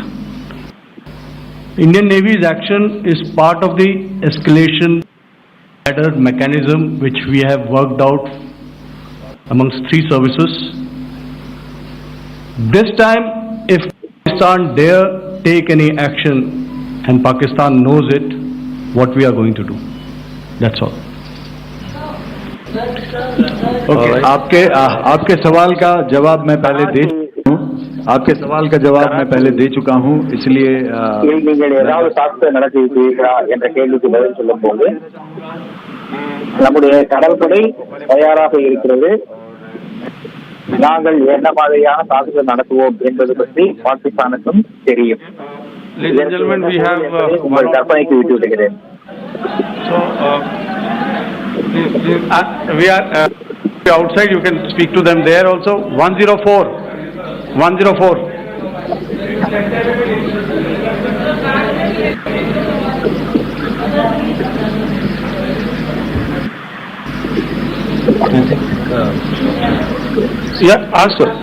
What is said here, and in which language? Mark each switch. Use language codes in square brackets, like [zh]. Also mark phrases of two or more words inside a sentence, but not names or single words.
[en] Indian Navy's action is part of the escalation ladder mechanism which we have worked out amongst 3 services. This time, if Pakistan dare take any action, and Pakistan knows it, what we are going to do. That's all. [hi] ओके, आपके सवाल का जवाब मैं पहले दे चुका हूँ। आपके सवाल का जवाब मैं पहले दे चुका हूँ, इसलिए [ta] நீங்கள் ஏதாவது தாக்குதல் நடத்தியிருக்கிறீர்களா என்ற கேள்விக்கு பதில் சொல்லும் போது நம்முடைய கடற்படை தயாராக இருக்கிறது, நாங்கள் என்ன மாதிரியான தாக்குதல் நடத்துவோம் என்பது பற்றி பாகிஸ்தானுக்கும் தெரியும். உங்கள் கற்பனைக்கு விட்டு விடுகிறேன். [en] We are outside, you can speak to them there also. 104. Yeah, ask sir.